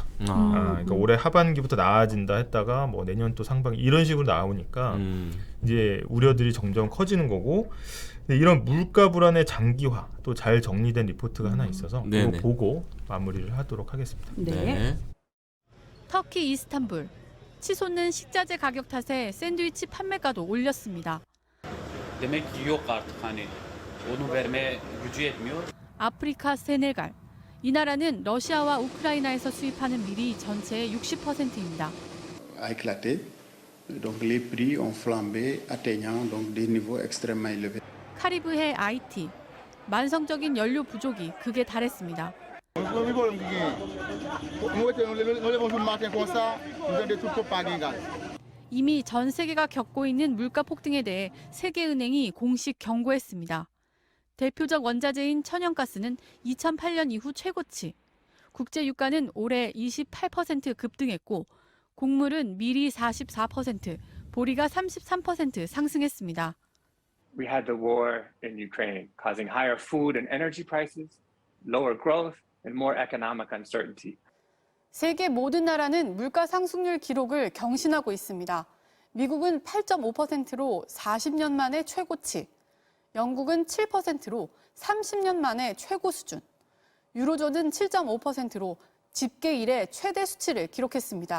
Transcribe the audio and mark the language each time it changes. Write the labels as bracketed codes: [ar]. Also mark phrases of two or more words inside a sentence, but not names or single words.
[ko] 그러니까 올해 하반기부터 나아진다 했다가 뭐 내년 또 상반기 이런 식으로 나오니까 이제 우려들이 점점 커지는 거고. 근데 이런 물가 불안의 장기화 또 잘 정리된 리포트가 하나 있어서 그거 네네. 보고 마무리를 하도록 하겠습니다. 네. 터키 이스탄불. 치솟는 식자재 가격 탓에 샌드위치 판매가도 올렸습니다. [tr] Demek ki yok artık hani onu vermeye gücü yetmiyor. [ko] 아프리카 세네갈. 이 나라는 러시아와 우크라이나에서 수입하는 밀이 전체의 60%입니다. [fr] a éclaté. Donc les prix ont flambé, atteignant donc des niveaux extrêmement élevés. [ko] 카리브해 아이티. 만성적인 연료 부족이 극에 달했습니다. 이미 전 세계가 겪고 있는 물가 폭등에 대해 세계은행이 공식 경고했습니다. 대표적 원자재인 천연가스는 2008년 이후 최고치. 국제 유가는 올해 28% 급등했고 곡물은 밀이 44%, 보리가 33% 상승했습니다. [en] We had the war in Ukraine, causing higher food and energy prices, lower growth, and more economic uncertainty. [ko] 세계 모든 나라는 물가 상승률 기록을 경신하고 있습니다. 미국은 8.5%로 40년 만에 최고치, 영국은 7%로 30년 만에 최고 수준, 유로존은 7.5%로 집계 이래 최대 수치를 기록했습니다.